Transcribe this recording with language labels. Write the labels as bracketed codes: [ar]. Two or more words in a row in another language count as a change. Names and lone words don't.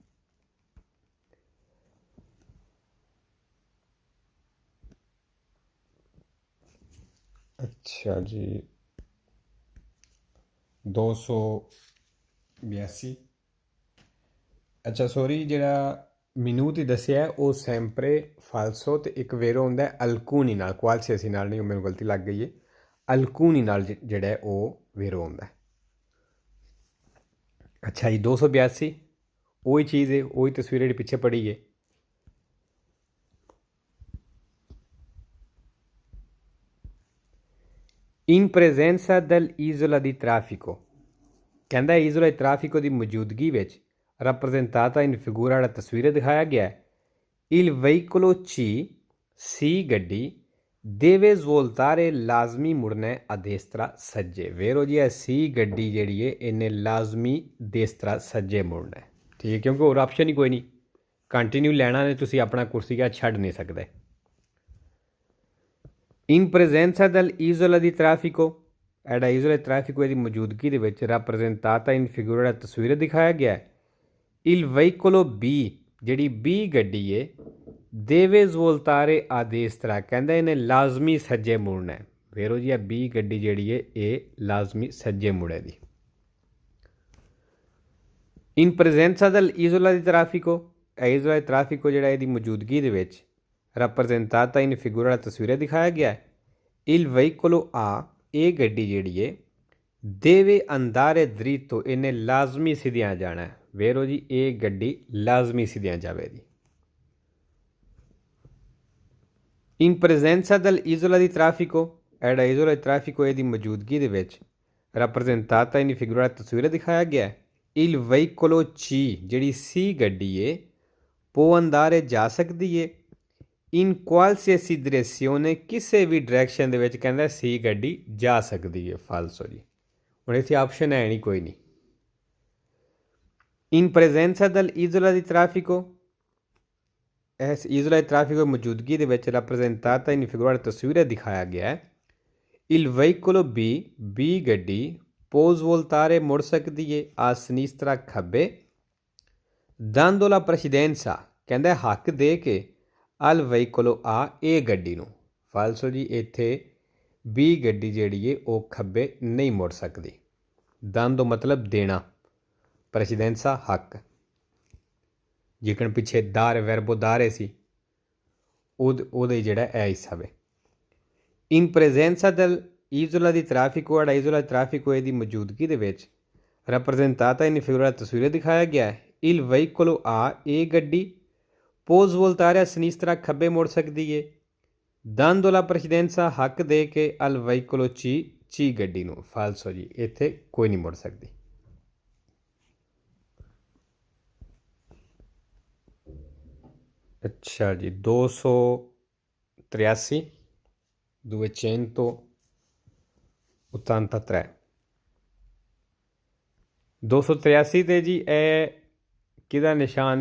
[pa] ਅੱਛਾ ਜੀ 282। ਅੱਛਾ ਸੋਰੀ, ਜਿਹੜਾ ਮੈਨੂੰ ਤੇ ਦੱਸਿਆ ਉਹ [it] sempre falso [pa] ਤੇ ਇੱਕ ਵੇਰੋ ਹੁੰਦਾ ਅਲਕੂਨੀ ਨਾਲ, ਕੁਆਲਸੀਏਸੀ ਨਾਲ ਨਹੀਂ, ਉਹ ਮੈਨੂੰ ਗਲਤੀ ਲੱਗ ਗਈ ਹੈ। ਅਲਕੂਨੀ ਨਾਲ ਜਿਹੜਾ ਉਹ ਵੇਰੋ ਹੁੰਦਾ। ਅੱਛਾ ਜੀ 282 ਉਹੀ ਚੀਜ਼ ਹੈ, ਉਹੀ ਤਸਵੀਰ ਜਿਹੜੀ ਪਿੱਛੇ ਪੜੀ ਹੈ। [it] In presenza dell'isola di traffico, ਕਹਿੰਦਾ isola di traffico [pa] ਦੀ ਮੌਜੂਦਗੀ ਵਿੱਚ [it] rappresentata in figura [pa] ਵਾਲਾ ਤਸਵੀਰ ਦਿਖਾਇਆ ਗਿਆ ਹੈ। [it] Il veicolo C ਗੱਡੀ deve svoltare [pa] ਲਾਜ਼ਮੀ ਮੁੜਨਾ [it] a destra ਸੱਜੇ। [pa] ਵੇਰੋ ਜੀ C ਗੱਡੀ ਜਿਹੜੀ ਹੈ ਇਹਨੇ ਲਾਜ਼ਮੀ destra ਸੱਜੇ ਮੁੜਨਾ ਹੈ, ਠੀਕ ਹੈ, ਕਿਉਂਕਿ ਹੋਰ ਆਪਸ਼ਨ ਹੀ ਕੋਈ ਨਹੀਂ। ਕੰਟੀਨਿਊ ਲੈਣਾ ਨੇ ਤੁਸੀਂ, ਆਪਣਾ ਕੁਰਸੀਆ ਛੱਡ ਨਹੀਂ ਸਕਦੇ। [it] In presenza dell'isola di traffico, ਜਿਹੜਾ isola di traffico [pa] ਦੀ ਮੌਜੂਦਗੀ ਦੇ ਵਿੱਚ [it] rappresentata in figura [pa] ਦਾ ਤਸਵੀਰ ਦਿਖਾਇਆ ਗਿਆ ਹੈ। [it] Il veicolo B [pa] ਜਿਹੜੀ B ਗੱਡੀ ਹੈ [it] deve svoltare a destra, [pa] ਕਹਿੰਦਾ ਇਹਨੇ ਲਾਜ਼ਮੀ ਸੱਜੇ ਮੁੜਨਾ ਹੈ। ਵੇਰੋ ਜੀ B ਗੱਡੀ ਜਿਹੜੀ ਹੈ ਇਹ ਲਾਜ਼ਮੀ ਸੱਜੇ ਮੁੜੇ ਦੀ। [it] In presenza dell'isola di traffico, isola di traffico [pa] ਜਿਹੜਾ ਇਹਦੀ ਮੌਜੂਦਗੀ ਦੇ ਵਿੱਚ [it] rappresentata in figura [pa] ਦਾ ਤਸਵੀਰ ਦਿਖਾਇਆ ਗਿਆ ਹੈ। [it] Il veicolo A [pa] ਇਹ ਗੱਡੀ ਜਿਹੜੀ ਹੈ [it] deve andare dritto, [pa] ਇਹਨੇ ਲਾਜ਼ਮੀ ਸਿੱਧਿਆਂ ਜਾਣਾ ਹੈ। ਵੇਰੋ ਜੀ ਇਹ ਗੱਡੀ ਲਾਜ਼ਮੀ ਸਿੱਧਿਆਂ ਜਾਵੇਗੀ। [it] In presenza dell'isola di traffico, [pa] ਜਿਹੜਾ [it] isola di traffico [pa] ਇਹਦੀ ਮੌਜੂਦਗੀ ਦੇ ਵਿੱਚ [it] rappresentata in figura [pa] ਦਾ ਤਸਵੀਰ ਦਿਖਾਇਆ ਗਿਆ ਹੈ। [it] Il veicolo C [pa] ਜਿਹੜੀ C ਗੱਡੀ ਹੈ [it] può andare [pa] ਜਾ ਸਕਦੀ ਹੈ [it] in qualsiasi direzione, [pa] ਕਿਸੇ ਵੀ ਡਾਇਰੈਕਸ਼ਨ ਦੇ ਵਿੱਚ ਕਹਿੰਦਾ C ਗੱਡੀ ਜਾ ਸਕਦੀ ਹੈ। ਫਾਲਸੋ ਜੀ, ਹੁਣ ਇੱਥੇ ਆਪਸ਼ਨ ਹੈ ਨਹੀਂ, ਕੋਈ ਨਹੀਂ। [it] In presenza dell'isola di traffico, [pa] ਇਸ [it] isola di traffico [pa] ਮੌਜੂਦਗੀ ਦੇ ਵਿੱਚ [it] rappresentata in figura [pa] ਤਸਵੀਰ ਦਿਖਾਇਆ ਗਿਆ ਹੈ। [it] Il veicolo B ਗੱਡੀ può svoltare [pa] ਮੁੜ ਸਕਦੀ ਹੈ [it] a sinistra ਖੱਬੇ dando la precedenza, [pa] ਕਹਿੰਦਾ ਹੱਕ ਦੇ ਕੇ [it] al veicolo A [pa] ਇਹ ਗੱਡੀ ਨੂੰ। ਫਾਲਸੋ ਜੀ ਇੱਥੇ B ਗੱਡੀ ਜਿਹੜੀ ਹੈ ਉਹ ਖੱਬੇ ਨਹੀਂ ਮੁੜ ਸਕਦੀ। dando ਮਤਲਬ ਦੇਣਾ, ਪ੍ਰੈਸੀਡੈਂਸਾ ਹੱਕ, ਜਿਕਣ ਪਿੱਛੇ [it] dal verbo dare [pa] ਸੀ ਉਹਦੇ ਜਿਹੜਾ ਇਹ ਹਿੱਸਾ ਵੇ। [it] In presenza del isola di traffico, ਜਿਹੜਾ isola di traffico [pa] ਇਹਦੀ ਮੌਜੂਦਗੀ ਦੇ ਵਿੱਚ [it] rappresentata in figura [pa] ਤਸਵੀਰ ਦਿਖਾਇਆ ਗਿਆ ਹੈ। [it] il veicolo A [pa] ਇਹ ਗੱਡੀ [it] può svoltare a sinistra [pa] ਖੱਬੇ ਮੁੜ ਸਕਦੀ ਹੈ [it] dando la precedenza [pa] ਹੱਕ ਦੇ ਕੇ [it] al veicolo C [pa] ਗੱਡੀ ਨੂੰ। ਫਾਲਸੋ ਜੀ ਇੱਥੇ ਕੋਈ ਨਹੀਂ ਮੁੜ ਸਕਦੀ। ਅੱਛਾ ਜੀ 283 283 283 ਤੇ ਜੀ ਇਹ ਕਿਹਦਾ ਨਿਸ਼ਾਨ ਹੈ?